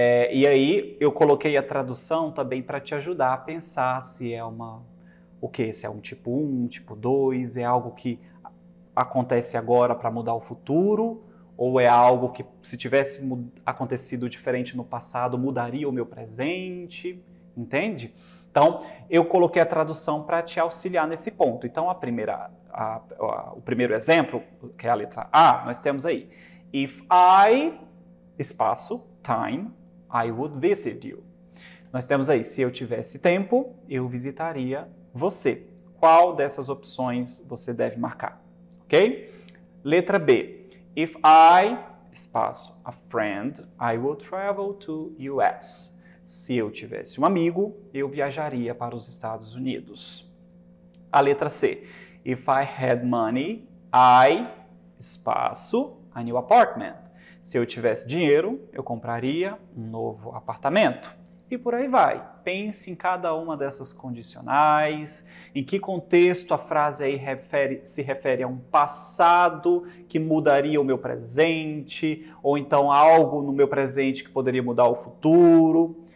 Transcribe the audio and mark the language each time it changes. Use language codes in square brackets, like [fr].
[pt] E aí eu coloquei a tradução também para te ajudar a pensar se é se é um tipo 1, um tipo 2, é algo que acontece agora para mudar o futuro, ou é algo que, se tivesse acontecido diferente no passado, mudaria o meu presente, entende? Então, eu coloquei a tradução para te auxiliar nesse ponto. Então, o primeiro exemplo, que é a letra A, nós temos aí. [en] If I, [pt] espaço, [en] time, I would visit you. [pt] Nós temos aí, se eu tivesse tempo, eu visitaria você. Qual dessas opções você deve marcar? Ok? Letra B. [en] If I, [pt] espaço, [en] a friend, I will travel to US. [pt] Se eu tivesse um amigo, eu viajaria para os Estados Unidos. A letra C. [en] If I had money, I, [pt] espaço, [en] a new apartment. [pt] Se eu tivesse dinheiro, eu compraria um novo apartamento. E por aí vai. Pense em cada uma dessas condicionais, em que contexto a frase aí se refere a um passado que mudaria o meu presente, ou então algo no meu presente que poderia mudar o futuro.